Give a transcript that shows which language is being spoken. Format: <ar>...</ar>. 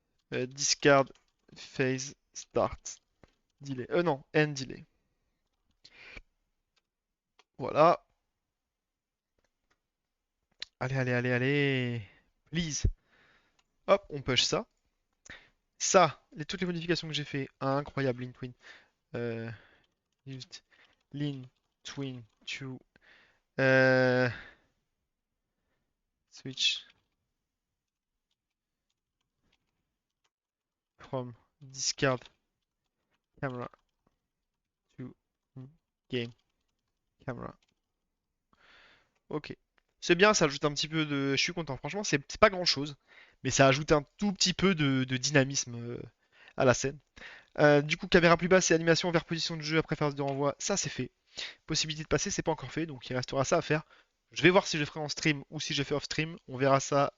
<en>Discard phase start delay.</en> <fr>Non,</fr> <en>end delay.</en> <fr>Voilà. Allez, allez, allez, allez.</fr> <en>Please.</en> <fr>Hop, on push ça. Ça, toutes les modifications que j'ai fait, incroyable, Lean Twin.</fr> <en>Euh, used Lean Twin to switch from discard camera to game camera. Ok.</en> <fr>C'est bien, ça ajoute un petit peu de. Je suis content, franchement, c'est pas grand chose, mais ça ajoute un tout petit peu de dynamisme à la scène. Du coup, caméra plus basse et animation vers position de jeu après phase de renvoi, ça c'est fait. Possibilité de passer, c'est pas encore fait, donc il restera ça à faire. Je vais voir si je le ferai en stream ou si je le fais off stream. On verra ça.</fr>